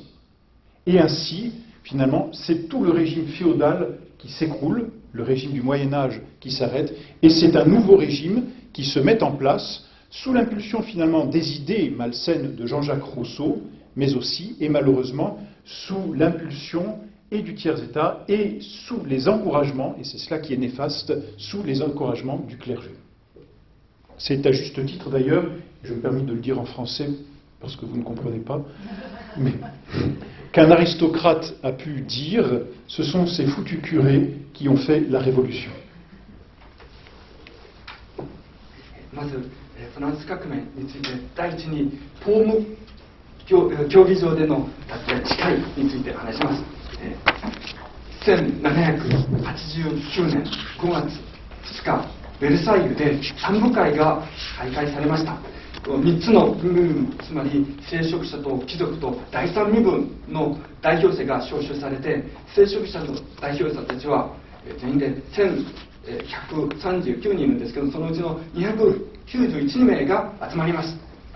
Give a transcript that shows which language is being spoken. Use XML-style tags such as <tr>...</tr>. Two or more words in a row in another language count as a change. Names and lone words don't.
<fr>Et ainsi, finalement, c'est tout le régime féodal qui s'écroule, le régime du Moyen-Âge qui s'arrête, et c'est un nouveau régime qui se met en place sous l'impulsion finalement des idées malsaines de Jean-Jacques Rousseau, mais aussi, et malheureusement, sous l'impulsion et du tiers-État et sous les encouragements, et c'est cela qui est néfaste, sous les encouragements du clergé. C'est à juste titre d'ailleurs, je me permets de le dire en français parce que vous ne comprenez pas, mais qu'un aristocrate a pu dire, ce sont ces foutus curés qui ont fait la révolution.</fr> <ja>まずフランス革命について第一に法務競技場での誓いについて話します。1789年5月2日ベルサイユで三部会が開会されました。3つの軍部、つまり聖職者と貴族と第三身分の代表者が招集されて、聖職者の代表者たちは全員で1139人いるんですけど、そのうちの291名が集まりました。</ja>